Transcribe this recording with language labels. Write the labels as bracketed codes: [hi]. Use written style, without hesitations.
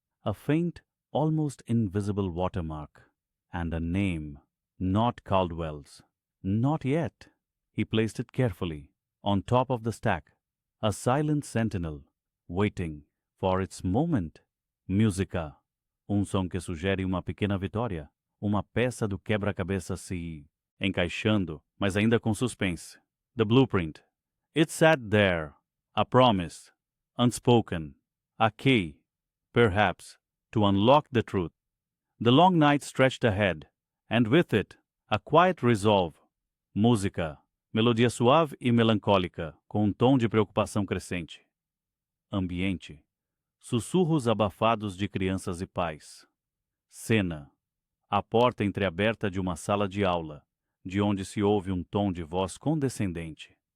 [en] A faint, almost invisible watermark. And a name. Not Caldwell's. Not yet. He placed it carefully, on top of the stack. A silent sentinel, waiting for its moment. [pt] Música. Som que sugere uma pequena vitória. Uma peça do quebra-cabeça se encaixando, mas ainda com suspense. [en] The blueprint. It sat there. A promise. Unspoken. A key. Perhaps. To unlock the truth. The long night stretched ahead, and with it, a quiet resolve. [pt] Música. Melodia suave e melancólica, com tom de preocupação crescente. Ambiente. Sussurros abafados de crianças e pais. Cena. A porta entreaberta de uma sala de aula, de onde se ouve um tom de voz condescendente.